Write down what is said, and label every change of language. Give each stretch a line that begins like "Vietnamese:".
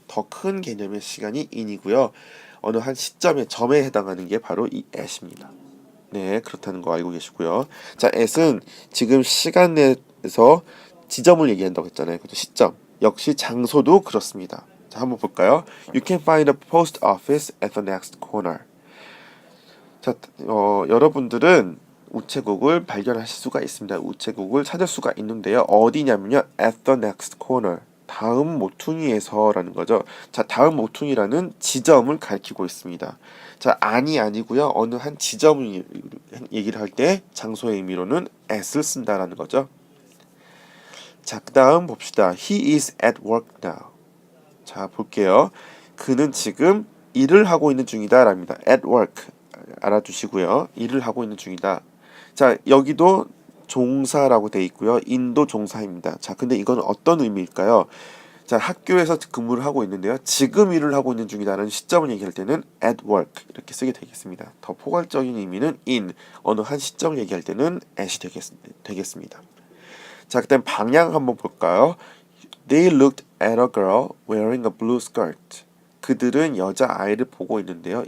Korean: 더 큰 개념의 시간이 in이고요. 어느 한 시점의 점에 해당하는 게 바로 이 at입니다. 네, 그렇다는 거 알고 계시고요. 자, at은 지금 시간 내에서 지점을 얘기한다고 했잖아요. 그죠? 시점. 역시 장소도 그렇습니다. 자, 한번 볼까요?
English: You can find a post office at the next corner.
Korean: 자, 여러분들은 우체국을 발견하실 수가 있습니다. 우체국을 찾을 수가 있는데요. 어디냐면요.
English: at the next corner.
Korean: 다음 모퉁이에서라는 거죠. 자, 다음 모퉁이라는 지점을 가리키고 있습니다. 자, 아니고요. 어느 한 지점을 얘기를 할 때 장소의 의미로는 at을 쓴다라는 거죠. 자, 그 다음 봅시다.
English: He is at work now.
Korean: 자, 볼게요. 그는 지금 일을 하고 있는 중이다 랍니다. at work 알아두시고요. 일을 하고 있는 중이다. 자, 여기도 종사라고 돼 있고요. in도 종사입니다. 자, 근데 이건 어떤 의미일까요? 자, 학교에서 근무를 하고 있는데요. 지금 일을 하고 있는 중이다라는 시점을 얘기할 때는 at work 이렇게 쓰게 되겠습니다. 더 포괄적인 의미는 in, 어느 한 시점을 얘기할 때는 at이 되겠습니다. 자, 그다음 방향 한번 볼까요?
English: They looked at a girl wearing a blue skirt.
Korean: 그들은 여자아이를 보고 있는데요.